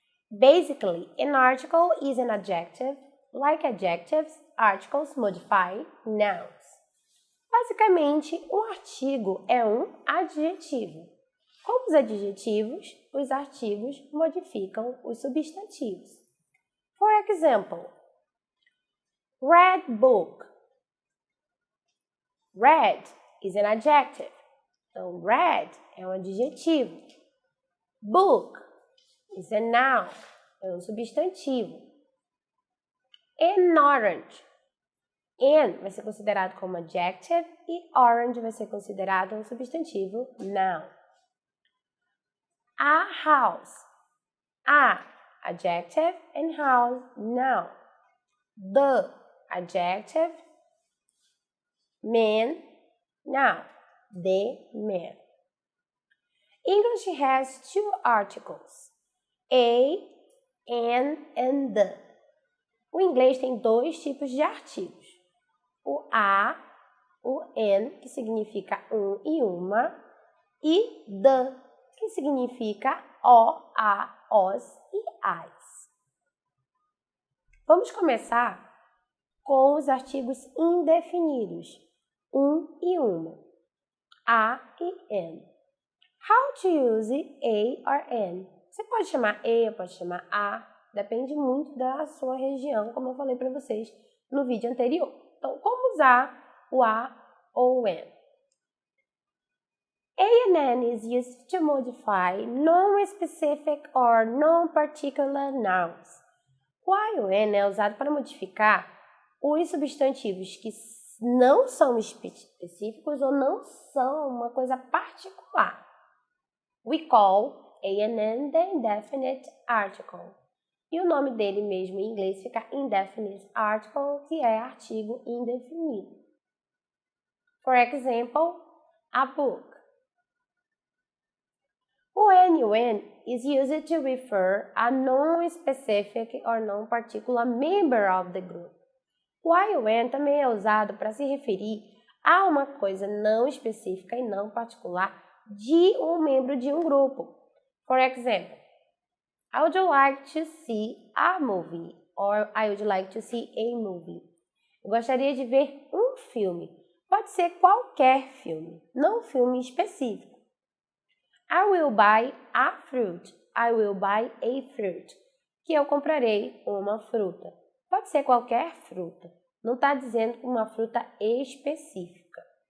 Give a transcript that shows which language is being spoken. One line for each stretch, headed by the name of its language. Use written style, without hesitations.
English: Basically, an article is an adjective. Like adjectives, articles modify nouns.
Portuguese: Basicamente, um artigo é um adjetivo. Como os adjetivos, os artigos modificam os substantivos.
English: For example, red book. Red is an adjective.
Portuguese: Então, red é um adjetivo.
English: Book is a noun,
Portuguese: é um substantivo.
English: An orange.
Portuguese: An vai ser considerado como adjective e orange vai ser considerado um substantivo noun.
English: A house. A, adjective, and house, noun. The, adjective, man, noun. The man. English has two articles, a, an, and the.
Portuguese: O inglês tem dois tipos de artigos. O a, o an, que significa um e uma, e the, que significa o, a, os e as. Vamos começar com os artigos indefinidos, um e uma.
English: A e an. How to use a or an?
Portuguese: Você pode chamar ou pode chamar a, depende muito da sua região, como eu falei para vocês no vídeo anterior. Então, como usar o a ou o an?
English: A and an is used to modify non-specific or non-particular nouns.
Portuguese: O a e o an é usado para modificar os substantivos que não são específicos ou não são uma coisa particular.
English: We call a and an the indefinite article.
Portuguese: E o nome dele mesmo em inglês fica indefinite article, que é artigo indefinido.
English: For example, a book. O an e o an is used to refer a non-specific or non-particular member of the group.
Portuguese: O a e o an também é usado para se referir a uma coisa não específica e não particular de um membro de um grupo.
English: For example, I would like to see a movie or I would like to see a movie.
Portuguese: Eu gostaria de ver um filme. Pode ser qualquer filme, não um filme específico.
English: I will buy a fruit. I will buy a fruit.
Portuguese: Que eu comprarei uma fruta. Pode ser qualquer fruta. Não está dizendo uma fruta específica.